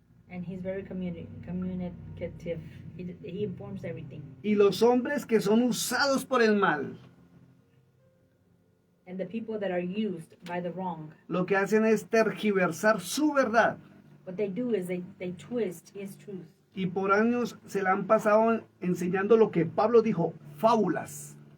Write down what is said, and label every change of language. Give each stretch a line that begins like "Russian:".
English: And he's very communicative. He informs everything.
Spanish: Y los hombres que son usados por el mal,
English: And the people that are used by the wrong,
Spanish: lo que hacen es tergiversar su verdad.
English: what they do is they twist his truth.
Spanish: Y por años se la han pasado enseñando lo que Pablo dijo, fábulas.